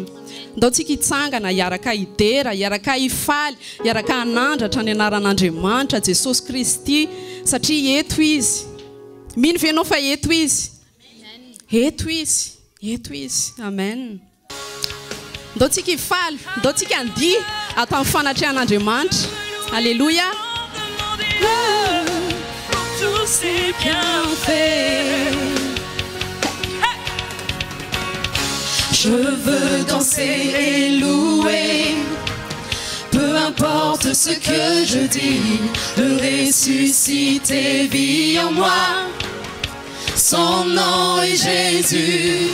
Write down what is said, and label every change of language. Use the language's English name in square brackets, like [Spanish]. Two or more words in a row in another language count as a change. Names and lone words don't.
[Malagasy] Ndao tsika hitsangana hiaraka hidera, hiaraka hifaly, hiaraka hanandratra ny anaran'Andriamanitra Jesosy Kristy satria eto izy. Mino ve ianao fa eto izy? Eto izy, eto izy. Amen. Ndao tsika hifaly, ndao tsika handihy atao amin'ny fanatrehan'Andriamanitra. [French] Alléluia. Tous ces bienfaits. Je veux danser et louer, peu importe ce que je dis, le ressuscité vit en moi, son nom est Jésus.